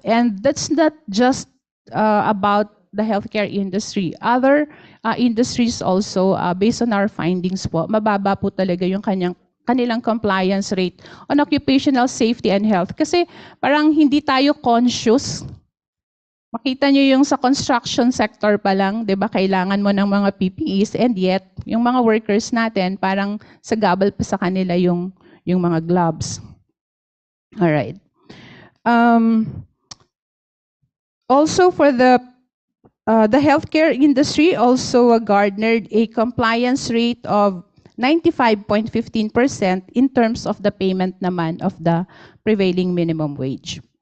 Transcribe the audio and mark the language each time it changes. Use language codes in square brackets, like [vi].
[en] And that's not just about the healthcare industry. Other industries also, based on our findings po, [tl] mababa po talaga yung kanilang [en] compliance rate on occupational safety and health. [tl] Kasi parang hindi tayo conscious. Makita nyo yung sa [en] construction sector [tl] pa lang, di ba, kailangan mo ng mga PPEs, [en] and yet, [tl] yung mga workers natin, parang sagabal pa sa kanila yung mga gloves. [en] Alright. Also for the healthcare industry also garnered a compliance rate of 95.15% in terms of the payment naman of the prevailing minimum wage.